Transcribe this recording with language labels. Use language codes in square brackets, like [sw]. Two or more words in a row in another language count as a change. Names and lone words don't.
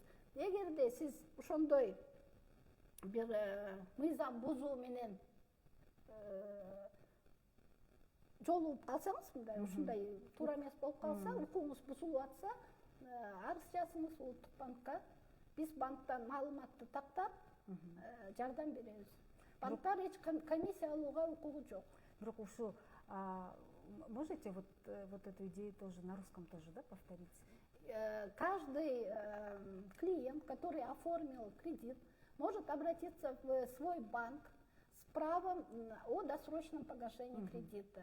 [ky] Эгерде сиз ошондой бир мыйзам бузуу менен жолугуп калсаңыз мындай ушундай туура эмес болуп калса, укугуңуз бузулуп атса, арыз жазыңыз улуттук банкка. Биз банктан маалыматты тактап жардам беребиз. Банктар эч комиссия алууга укугу жок. Бирок ушу [ru] можете вот эту идею тоже на русском тоже, да, повторить? Каждый клиент, который оформил кредит, может обратиться в свой банк с правом о досрочном погашении кредита.